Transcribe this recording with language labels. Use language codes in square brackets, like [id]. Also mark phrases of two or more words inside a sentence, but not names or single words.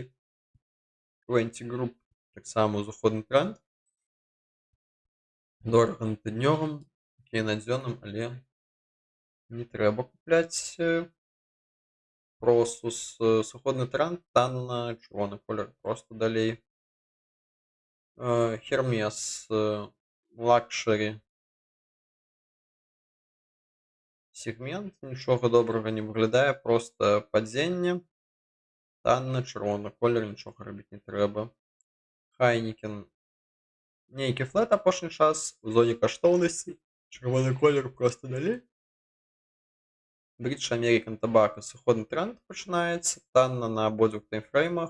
[be] Quanti Group таксама узыходны тренд, дорага на тыднёвым, окей на дзённым, але не трэба купляць. Prosus сыходны тренд, танна, чырвоны колер, проста далей. Hermes Luxury сегмент, нічога добрага не выглядае, проста падзенне. Танна, чырвоны колер, нічога рабіць не трэба. Heineken нейкі флэт апошні час у зоне каштоўнасці, чырвоны колер проста далей. British American Tobacco сыходны тренд пачынаецца, танна на абодвух таймфреймах.